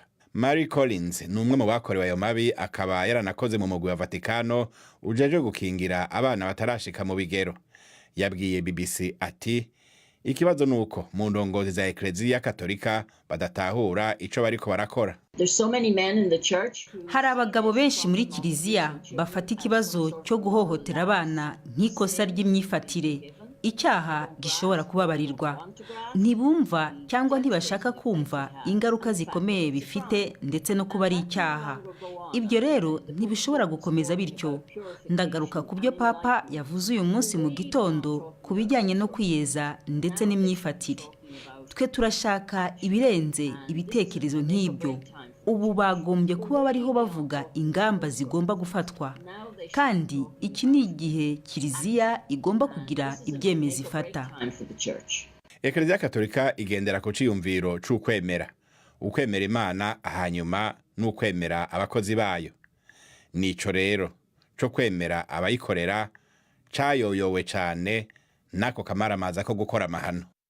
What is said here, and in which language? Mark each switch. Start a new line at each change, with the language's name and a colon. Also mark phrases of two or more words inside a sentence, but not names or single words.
Rundi: Mary Collins ni umwe mu bakorewe ayo mabi, akaba yaranakoze mu mugwi wa Vatikano ujeje gukingira abana batarashika mu bigero. Yabwiye BBC ati ikibazo nuko mu ndongozi za Eklezia Katolika badatahura ico bariko barakora.
Kinyarwanda: Hari abagabo benshi muri Kiliziya bafata ikibazo cyo guhohotera abana nk'ikosa ry'imyifatire, icyaha gishobora kubabarirwa. Ntibumva cyangwa ntibashaka kumva ingaruka zikomeye bifite ndetse no kuba ari icyaha. Ibyo rero ntibishobora gukomeza bityo. Ndagaruka ku byo Papa yavuze uyu munsi mu gitondo ku bijyanye no kwiyeza ndetse n'imyifatire. Twe turashaka ibirenze ibitekerezo nk'ibyo. Ubu bagombye kuba bariho bavuga ingamba zigomba gufatwa, kandi iki ni igihe Kiliziya igomba kugira ibyemezi ifata.
Rundi: Eklezia Katolika igendera ku ciyumviro c'ukwemera, ukwemera Imana hanyuma n'ukwemera abakozi bayo. Nico rero co kwemera abayikorera cayoyowe cane nako kamaramaza ko gukora amahano.